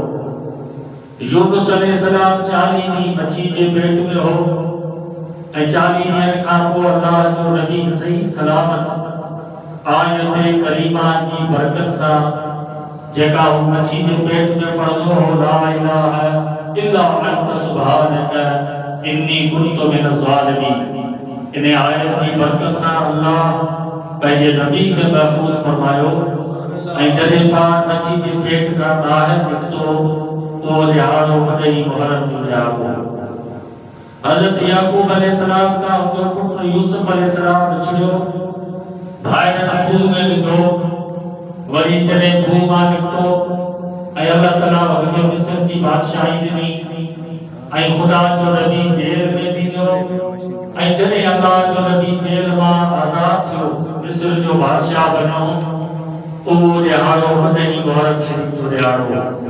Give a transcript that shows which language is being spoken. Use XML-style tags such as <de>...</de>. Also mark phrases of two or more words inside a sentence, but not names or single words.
<sd>यूनुस अलैहिस्सलाम 40 ॾींहं मच्छी जे पेट में हो ऐं 40 ॾींहंनि खां पोइ अल्लाह जो नबी सही सलामत आयत करीमा जी बरकत सां जेका हू मच्छी जे पेट में पढ़ंदो हो</sd> <ar>لا إله إلا أنت سبحانك إني كنت من الظالمين,</ar> <sd>इन आयत जी बरकत सां अल्लाह पंहिंजे नबी खे महफूज़ फरमायो ऐं जॾहिं पाण मच्छी जे पेट खां ॿाहिरि निकितो उहो ॾिहाड़ो 10 मुहर्रम जो ॾिहाड़ो। हज़रत याकूब अलैहिस्सलाम का उनजो पुट यूसुफ अलैहिस्सलाम विछड़ियो, भाइरनि खूह में विधो, वरी जॾहिं खूह मां निकितो ऐं अल्लाह ताला हुनखे मिस्र जी बादशाही ॾिनी ऐं ख़ुदा जो नबी जेल में विधो ऐं जॾहिं अल्लाह जो नबी जेल मां आज़ाद थियो मिस्र जो बादशाह बणियो उहो ॾिहाड़ो 10 मुहर्रम शरीफ जो ॾिहाड़ो।</sd>